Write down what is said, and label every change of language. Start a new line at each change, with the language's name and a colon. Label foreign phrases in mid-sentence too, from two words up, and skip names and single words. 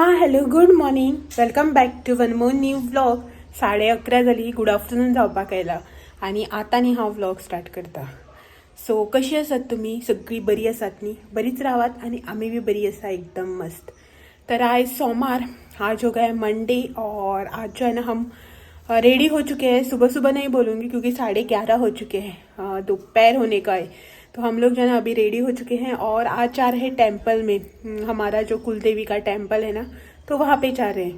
English: Hello good morning, welcome back to one more new vlog.
Konkani: 11:30 झाली,
English: good afternoon
Konkani: जावपाक आयला आणि आता न्ही हांव व्लॉग स्टार्ट करता. सो कशी आसात तुम्ही? सगळी बरी आसात न्ही? बरीच रावात आणि आम्ही भी बरी आसा, एकदम मस्त. तर आज सोमवार,
Hindi: आज हो गया मंडे और आज जो है ना हम रेडी हो चुके हैं. सुबह सुबह नहीं बोलूँगी क्योंकि 11:30 हो चुके हैं, दोपहर होने का है. तो हम लोग जो है ना अभी रेडी हो चुके हैं और आज जा रहे हैं टेम्पल में. हमारा जो कुलदेवी का टेम्पल है ना, तो वहाँ पे जा रहे हैं.